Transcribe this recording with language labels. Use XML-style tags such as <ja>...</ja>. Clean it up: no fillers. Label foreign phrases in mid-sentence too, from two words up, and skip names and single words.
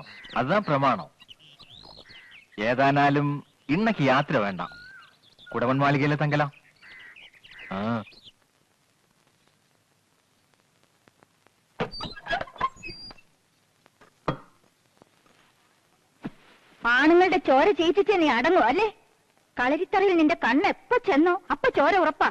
<ta>அதுதான் பிரமாணம். ஏதானாலும் இன்னைக்கு யாத்திரை வேண்டாம். குடவன் மாளிகையில தங்கலாம்.</ta> <ml>ആണുങ്ങളുടെ ചോര ചെയ്യിച്ചിട്ട് നീ അടങ്ങും അല്ലേ? കളരിത്തറയിൽ നിന്റെ കണ്ണ് എപ്പോ ചെന്നോ അപ്പൊ ചോര ഉറപ്പാ.</ml>